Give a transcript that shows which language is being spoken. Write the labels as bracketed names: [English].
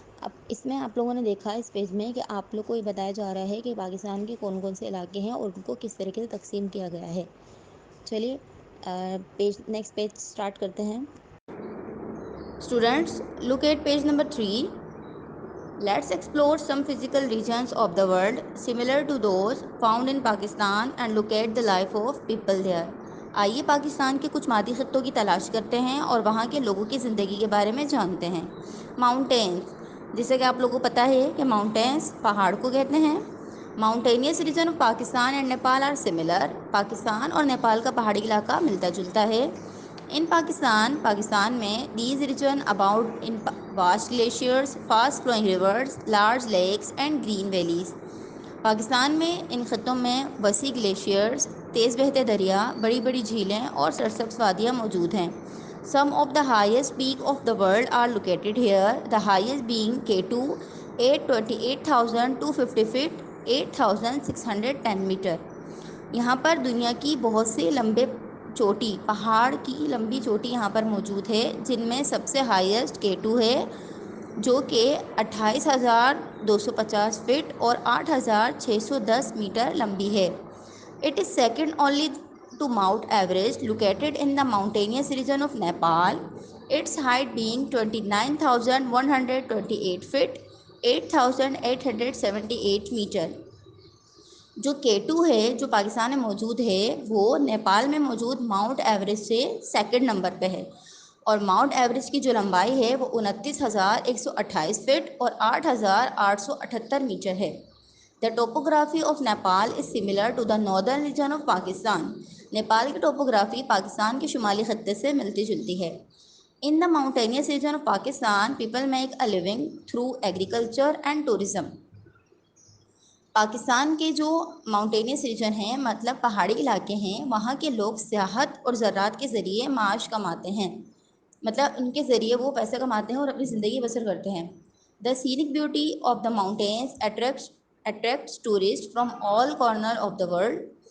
[Urdu] اب اس میں آپ لوگوں نے دیکھا اس پیج میں کہ آپ لوگ کو یہ بتایا جا رہا ہے کہ پاکستان کے کون کون سے علاقے ہیں اور ان کو کس طریقے سے تقسیم کیا گیا ہے. چلیے [English] next page start [Urdu] کرتے ہیں. [English] Students look at page number 3. Let's explore some physical regions of the world similar to those found in Pakistan and look at the life of people there. [Urdu] آئیے پاکستان کے کچھ مادی خطوں کی تلاش کرتے ہیں اور وہاں کے لوگوں کی زندگی کے بارے میں جانتے ہیں. ماؤنٹینز، جیسے کہ آپ لوگوں کو پتہ ہے کہ ماؤنٹینز پہاڑ کو کہتے ہیں. [English] Mountainous region of Pakistan and Nepal are similar. [Urdu] Pakistan اور نیپال کا پہاڑی علاقہ ملتا جلتا ہے. [English] In Pakistan میں these region about in vast glaciers, fast flowing rivers, large lakes and green valleys. [Urdu] Pakistan میں ان خطوں میں وسیع گلیشیئرز، تیز بہتے دریا، بڑی بڑی جھیلیں اور سرسبز وادیاں موجود ہیں. [English] Some of the highest peak of the world are located here, the highest being K2, 828,250 feet, 8,610 meter. [Urdu] یہاں پر دنیا کی بہت سے لمبے چوٹی، پہاڑ کی لمبی چوٹی یہاں پر موجود ہے، جن میں سب سے ہائیسٹ K2 ہے جو کہ 28,250 فٹ اور 8,610 میٹر لمبی ہے. [English] It is second only to Mount Everest, located in the mountainous region of Nepal, its height being 29,128 feet, 8,878 meter. [Urdu] جو K2 ہے جو پاکستان میں موجود ہے وہ نیپال میں موجود ماؤنٹ ایوریسٹ سے سیکنڈ نمبر پہ ہے، اور ماؤنٹ ایوریسٹ کی جو لمبائی ہے وہ 29,128 فٹ اور 8,878 میٹر ہے. [English] The topography of Nepal is similar to the northern region of Pakistan. [Urdu] Nepal کی ٹوپوگرافی پاکستان کے شمالی خطے سے ملتی جلتی ہے. [English] In the mountainous region of Pakistan, people make a living through agriculture and tourism. [Urdu] Pakistan کے جو ماؤنٹینیس ریجن ہیں مطلب پہاڑی علاقے ہیں، وہاں کے لوگ سیاحت اور زراعت کے ذریعے معاش کماتے ہیں. مطلب ان کے ذریعے وہ پیسہ کماتے ہیں اور اپنی زندگی بسر کرتے ہیں. [English] The scenic beauty of the mountains attracts tourist from all corner of the world.